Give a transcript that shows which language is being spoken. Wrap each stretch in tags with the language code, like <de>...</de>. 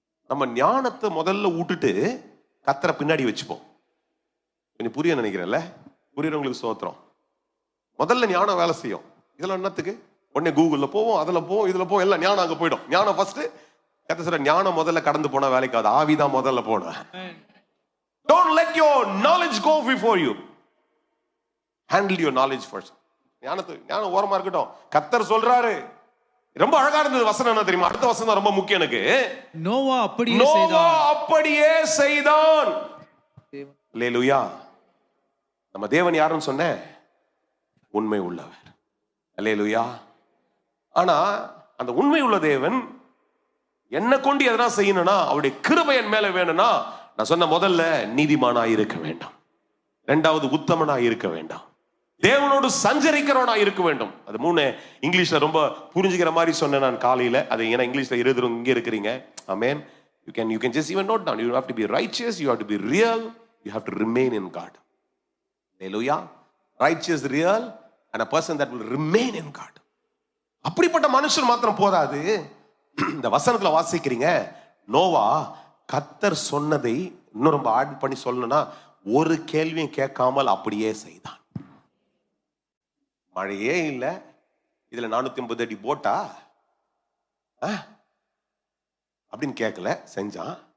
<ta>நம்ம ஞானத்தை முதல்ல விட்டுட்டு கர்த்தரை பின்னாடி வச்சுப்போம். கொஞ்சம் புரிய நினைக்கிறேன்ல? புரியறவங்களுக்கு ஸ்தோத்திரம். முதல்ல ஞானம் வேலை செய்யும். இதெல்லாம் என்னத்துக்கு? உடனே கூகுள்ல போவோம், அதுல போவோம், இதுல போவோம், எல்லாம் ஞானம் அங்க போயிடும். ஞானம் ஃபர்ஸ்ட். கர்த்தர் சொல்ற ஞானம் முதல்ல கடந்து போனா வேலைக்காது, ஆவிதான் முதல்ல போன.</ta> <en>Don't let your knowledge go before you. Handle your knowledge first.</en> <ta>ஞானம் ஓரமா இருக்கட்டும். கர்த்தர் சொல்றாரு. ரொம்ப அழகா இருந்தது வசனம். என்ன தெரியுமா? அடுத்த வசனம் ரொம்ப முக்கியம் எனக்கு. நோவா அப்படியே செய்தான். அல்லேலூயா. நம்ம தேவன் யாருன்னு சொன்ன? உண்மை உள்ளவர். அல்லேலூயா. ஆனா அந்த உண்மை உள்ள தேவன் என்ன கொண்டு எதனா செய்யணும்னா அவருடைய கிருபை என் மேல வேணும்னா நான் சொன்ன முதல்ல நீதிமானா இருக்க வேண்டாம், இரண்டாவது உத்தமனா இருக்க வேண்டாம், தேவனோடு சஞ்சரிக்கிறவனா இருக்க வேண்டும். அது 3 இங்கிலீஷ்ல ரொம்ப புரிஞ்சுக்கிற மாதிரி சொன்னேன் நான் காலையில. அது ஏன்னா இங்கிலீஷ்ல எழுதுறவங்க இங்க இருக்கிறீங்க. ஆமென்.</ta> <en>You can just even note down. You have to be righteous, you have to be real, you have to remain in God. Hallelujah. Righteous, real, and a person that will remain in God.</en> <ta>அப்படிப்பட்ட மனுஷன் மாத்திரம் போதாது. இந்த வசனத்துல வாசிக்கிறீங்க, நோவா கர்த்தர் சொன்னதை இன்னும் ரொம்ப ஆட் பண்ணி சொல்லணும்னா ஒரு கேள்வியும் கேட்காமல் அப்படியே செய்தான். மழையே இல்ல, இதுல 450 அடி போட்டா அப்படின்னு கேட்கல, செஞ்சான்.</ta>